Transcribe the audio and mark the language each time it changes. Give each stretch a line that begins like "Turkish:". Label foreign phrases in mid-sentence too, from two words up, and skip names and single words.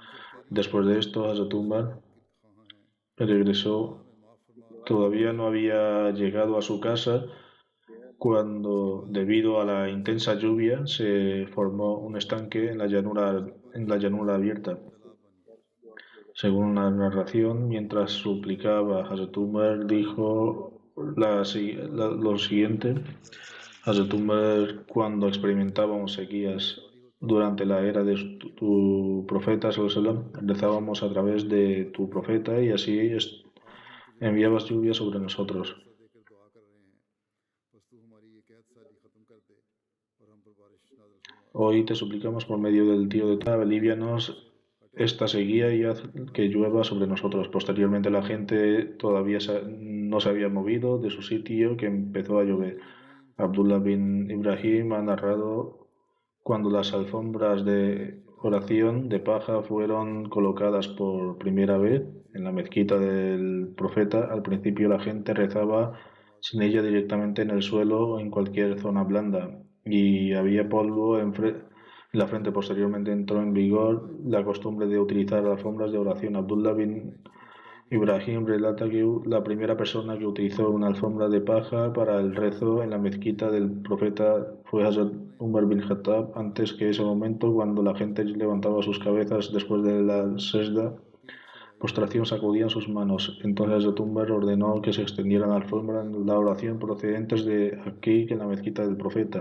Spanish: Después de esto, Hazrat Umar regresó todavía no había llegado a su casa cuando, debido a la intensa lluvia, se formó un estanque en la llanura abierta. Según una narración, mientras suplicaba, Hazrat Umar dijo lo siguiente: Hazrat Umar, cuando experimentábamos sequías durante la era de tu profeta,
Arabic: صلى الله عليه وسلم,
Spanish: rezábamos a través de tu profeta y así enviabas lluvia sobre nosotros. Hoy te suplicamos por medio del tío de Tab, alivianos esta sequía y haz que llueva sobre nosotros. Posteriormente la gente todavía no se había movido de su sitio que empezó a llover. Abdullah bin Ibrahim ha narrado: cuando las alfombras de oración de paja fueron colocadas por primera vez en la mezquita del profeta, al principio la gente rezaba sin ella directamente en el suelo o en cualquier zona blanda, y había polvo en la frente. Posteriormente entró en vigor la costumbre de utilizar alfombras de oración. Abdullah bin Ibrahim relata que la primera persona que utilizó una alfombra de paja para el rezo en la mezquita del profeta fue Hazrat Umar bin Khattab. Antes que ese momento, cuando la gente levantaba sus cabezas después de la sesda, postración, sacudían sus manos. Entonces Hazrat Umar ordenó que se extendieran alfombras en la oración procedentes de Aquí, en la mezquita del profeta.